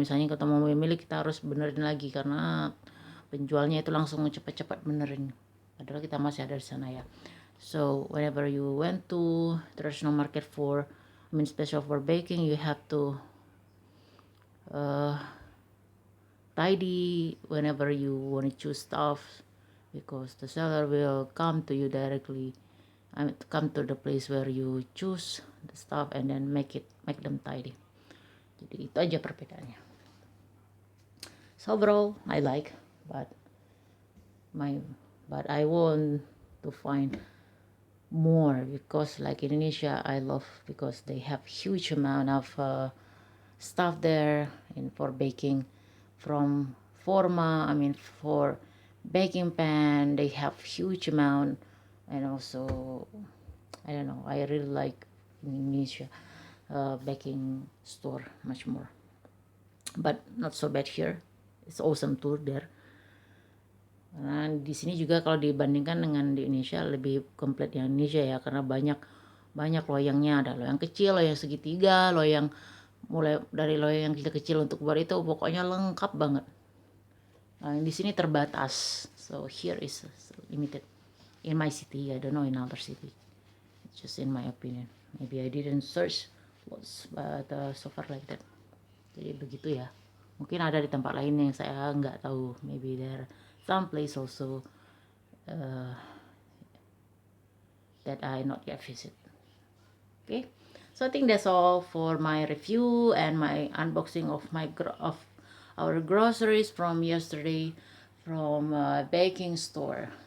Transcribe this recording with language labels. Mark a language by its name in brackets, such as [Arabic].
[Indonesian] Misalnya kita mau memilih, kita harus benerin lagi karena penjualnya itu langsung cepat-cepat benerin. Padahal kita masih ada di sana ya. [English] So whenever you went to traditional market special for baking, you have to tidy whenever you want to choose stuff, because the seller will come to you directly. Come to the place where you choose the stuff and then make them tidy. [Indonesian] Jadi itu aja perbedaannya. [English] So overall I like, but I want to find more, because like Indonesia I love because they have huge amount of stuff there and for baking, from forma, for baking pan they have huge amount. And also, I don't know, I really like Indonesia baking store much more, but not so bad here. It's awesome too there. [Indonesian] Nah, di sini juga kalau dibandingkan dengan di Indonesia lebih komplit yang Indonesia ya, karena banyak loyangnya. Ada loyang kecil, loyang segitiga, loyang mulai dari loyang yang kecil untuk buat itu pokoknya lengkap banget. Nah, di sini terbatas. [English] So here is limited. In my city, I don't know in other city. It's just in my opinion. Maybe I didn't search lots, but so far like that. [Indonesian] Jadi begitu ya. Mungkin ada di tempat lain yang saya nggak tahu. [English] Maybe there some place also that I not yet visit. Okay, so I think that's all for my review and my unboxing of our groceries from yesterday from baking store.